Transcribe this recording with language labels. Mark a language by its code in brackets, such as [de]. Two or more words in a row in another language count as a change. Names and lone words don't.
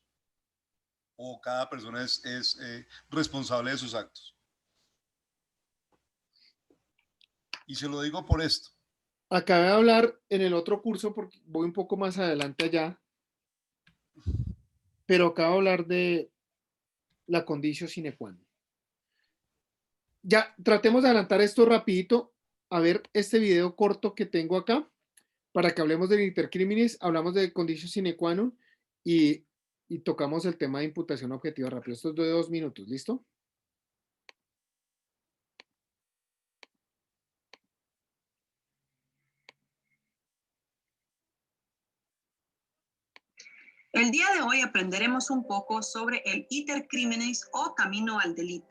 [es] ¿O cada persona es responsable de sus actos? Y se lo digo por esto. Acabé de hablar en el otro curso, porque voy un poco más adelante allá, pero acabo de hablar de la [la] conditio sine qua non. [es] Ya, tratemos de adelantar esto rapidito, a ver este video corto que tengo acá, para que hablemos del intercriminis, hablamos de [la] conditio sine qua non [es] y tocamos el tema de imputación objetiva rápido. Esto es de 2 minutos, ¿listo? El día de hoy aprenderemos un poco sobre el [la] iter criminis [es] o camino al delito.